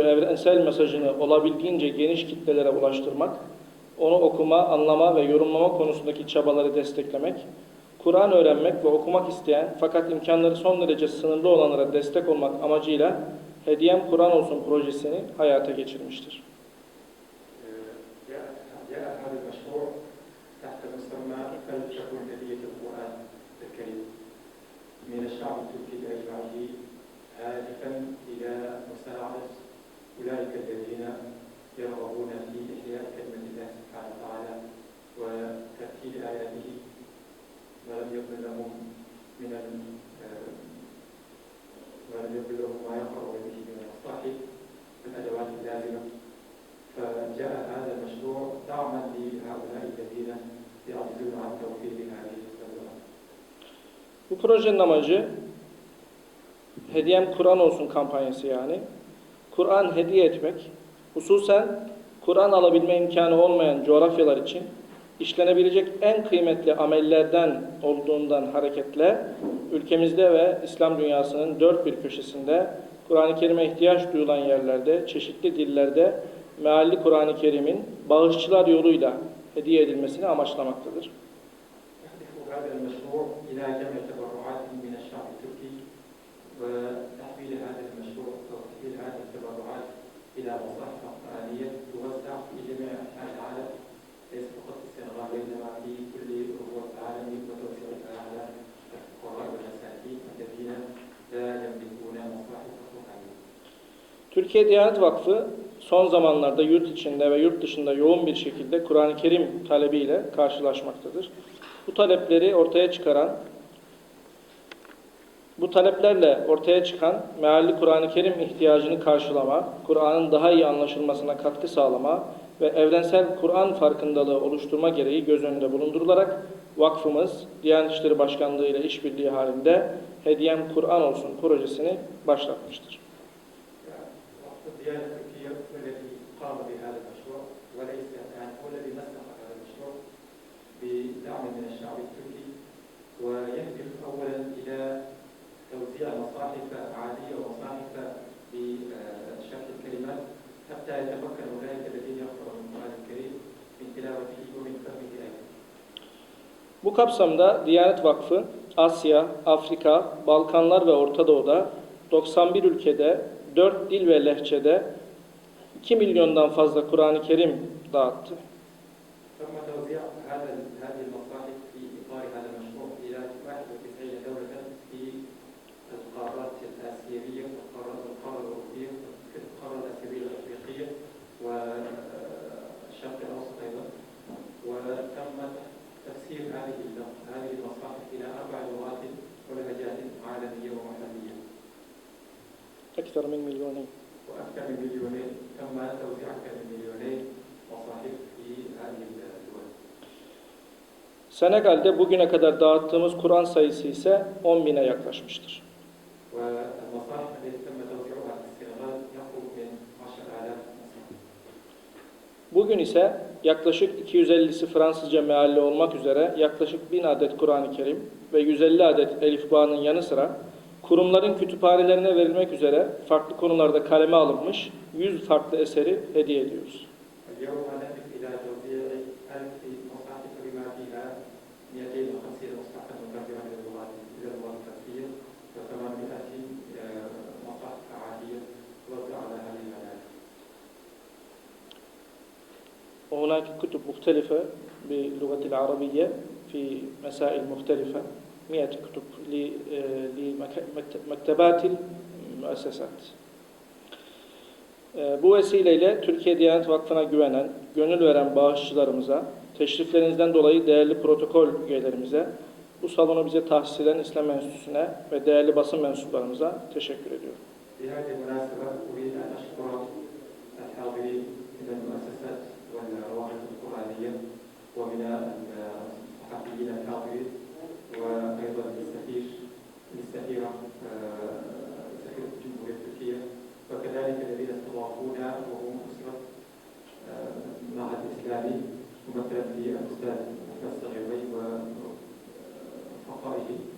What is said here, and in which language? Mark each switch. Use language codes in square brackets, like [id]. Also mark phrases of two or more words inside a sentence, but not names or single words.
[tr] evrensel mesajını olabildiğince geniş kitlelere ulaştırmak, onu okuma, anlama ve yorumlama konusundaki çabaları desteklemek, Kur'an öğrenmek ve okumak isteyen fakat imkanları son derece sınırlı olanlara destek olmak amacıyla Hediyem Kur'an Olsun projesini hayata geçirmiştir. [ar] من الشعب التركي بأجمعه هادفا إلى مساعدة أولئك الذين يرغبون في إحياء كلمة الله سبحانه وتعالى وترتيل آياته ولم يكن لهم ما يقرؤون به من المصاحف والأدوات اللازمة. فجاء هذا المشروع دعما لهؤلاء الذين يعجزون عن توفير هذه الخدمات. [tr] Bu projenin amacı Hediyem Kur'an Olsun kampanyası yani. Kur'an hediye etmek, hususen Kur'an alabilme imkanı olmayan coğrafyalar için işlenebilecek en kıymetli amellerden olduğundan hareketle ülkemizde ve İslam dünyasının dört bir köşesinde Kur'an-ı Kerim'e ihtiyaç duyulan yerlerde, çeşitli dillerde mealli Kur'an-ı Kerim'in bağışçılar yoluyla hediye edilmesini amaçlamaktadır. [ar] هذا المشروع إلى جمع تبرعات من الشعب التركي وتحويل هذا المشروع أو تحويل هذه التبرعات إلى مصاحف قرآنية توزع في جميع أنحاء العالم ليس فقط في السنغال وإنما في كل ربوع العالم وتوزيعها على الفقراء والمساكين الذين لا يملكون مصاحف قرآنية. [tr] Türkiye Diyanet Vakfı son zamanlarda yurt içinde ve yurt dışında yoğun bir şekilde Kur'an-ı Kerim talebiyle karşılaşmaktadır. Bu taleplerle ortaya çıkan mealli Kur'an-ı Kerim ihtiyacını karşılama, Kur'an'ın daha iyi anlaşılmasına katkı sağlama ve evrensel Kur'an farkındalığı oluşturma gereği göz önünde bulundurularak vakfımız Diyanet İşleri Başkanlığı ile işbirliği halinde Hediyem Kur'an Olsun projesini başlatmıştır. [ar] بدعم من الشعب التركي ويهدف أولا إلى توزيع مصاحف عادية ومصاحف بشكل كلمات حتى يتمكن أولئك الذين يقرؤون القرآن الكريم من تلاوته ومن فهمه أيضا. [tr] Bu kapsamda Diyanet Vakfı Asya, Afrika, Balkanlar ve Orta Doğu'da 91 ülkede 4 dil ve lehçede 2 milyondan fazla Kur'an-ı Kerim dağıttı. [ar] هذه المصاحف في إطار هذا المشروع إلى 91 دولة في القارات الآسيوية والقارة الأوروبية والقارة الآسيوية الأفريقية والشرق الأوسط أيضا وتم تفسير هذه المصاحف إلى 4 لغات ولهجات عالمية ومحلية. أكثر من مليونين. وأكثر من مليونين، تم توزيع أكثر من مليونين مصاحف في هذه الدول. [tr] Senegal'de bugüne kadar dağıttığımız Kur'an sayısı ise 10.000'e yaklaşmıştır. [ar] والمصاحف التي تم توزيعها في السنغال يقرب من 10,000 مصحف. [tr] Bugün ise yaklaşık 250'si Fransızca mealli olmak üzere yaklaşık 1000 adet Kur'an-ı Kerim ve 150 adet elifbanın yanı sıra kurumların kütüphanelerine verilmek üzere farklı konularda kaleme alınmış 100 farklı eseri hediye ediyoruz. [ar] اليوم نهدف إلى توزيع 1000 مصاحف بما فيها 250 مصحفا مترجمة إلى اللغات الفارسية و800 مصحف عادية توزع على هذه المدارس. وهناك كتب مختلفة باللغة العربية في مسائل مختلفة 100 كتب لمكتبات المؤسسات. [tr] Bu vesileyle Türkiye Diyanet Vakfı'na güvenen, gönül veren bağışçılarımıza, teşriflerinizden dolayı değerli protokol üyelerimize, bu salonu bize tahsis eden İslam Enstitüsü'ne ve değerli basın mensuplarımıza teşekkür ediyorum. [ar] بهذه المناسبة أريد أن أشكر الحاضرين من المؤسسات والروابط القرآنية ومن الصحفيين الحاضرين وأيضا للسفيرة سفيرة الجمهورية التركية وكذلك الذين استضافونا وهم أسرة المعهد الإسلامي ممثلا في الأستاذ أحمد الصغيري وفقائه.